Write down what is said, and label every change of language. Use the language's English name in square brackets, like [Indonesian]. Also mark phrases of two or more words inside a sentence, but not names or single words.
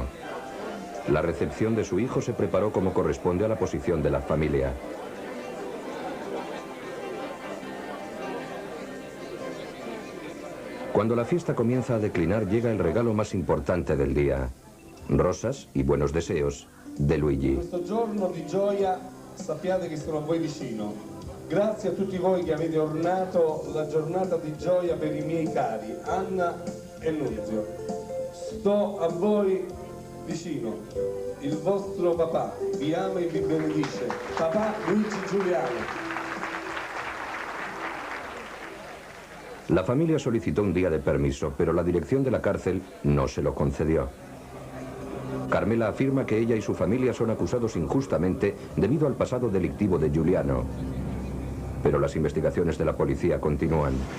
[Spanish] La recepción de su hijo se preparó como corresponde a la posición de la familia. Cuando la fiesta comienza a declinar, llega el regalo más importante del día: rosas y buenos deseos de Luigi. [Italian] Questo giorno di gioia sappiate che sono a voi vicino. Grazie a tutti voi che avete ornato la giornata di gioia per i miei cari, Anna e Nunzio. Sto a voi vicino. Il vostro papà vi ama e vi benedice. Papà Luigi Giuliano. [Spanish] La familia solicitó un día de permiso, pero la dirección de la cárcel no se lo concedió. Carmela afirma que ella y su familia son acusados injustamente debido al pasado delictivo de Giuliano. Pero las investigaciones de la policía continúan.